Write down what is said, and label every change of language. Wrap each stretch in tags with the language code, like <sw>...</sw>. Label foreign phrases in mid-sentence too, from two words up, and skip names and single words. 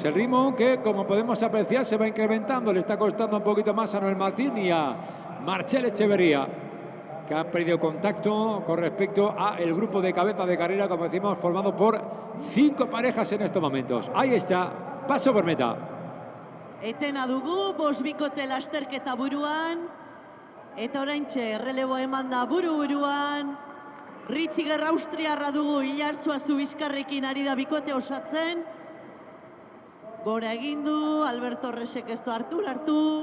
<es>El ritmo que, como podemos apreciar, se va incrementando. Le está costando un poquito más a Noel Martín y a Marcel Echeverría, que han perdido contacto con respecto al grupo de cabeza de carrera, como decimos, formado por 5 parejas en estos momentos. Ahí está, paso por meta.</es> <eu>Etena dugu, bost bikote lasterketa buruan. Eta oraintxe erreleboa eman da buru-buruan. Ritziger austriarra dugu, Ilar Zubizkarrekin ari da bikote osatzen. Gora egin du, Albert Torresek ez du hartu.</eu>